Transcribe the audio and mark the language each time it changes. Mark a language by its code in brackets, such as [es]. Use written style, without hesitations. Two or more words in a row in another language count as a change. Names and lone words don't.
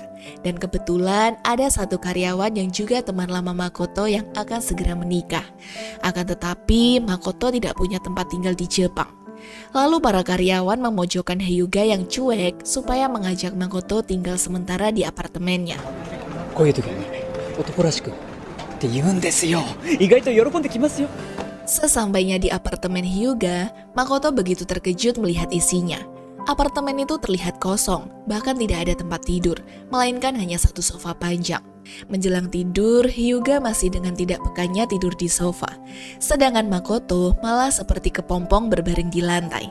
[id] Dan kebetulan ada satu karyawan yang juga teman lama Makoto yang akan segera menikah. Akan tetapi Makoto tidak punya tempat tinggal di Jepang. Lalu para karyawan memojokkan Hyuga yang cuek supaya mengajak Makoto tinggal sementara di apartemennya. [ja] こういう時はね、男らしくって言うんですよ。意外と喜んできますよ。 [id] Sesampainya di apartemen Hyuga, Makoto begitu terkejut melihat isinya. Apartemen itu terlihat kosong, bahkan tidak ada tempat tidur, melainkan hanya satu sofa panjang. Menjelang tidur, Hyuga masih dengan tidak pekannya tidur di sofa. Sedangkan Makoto malah seperti kepompong berbaring di lantai.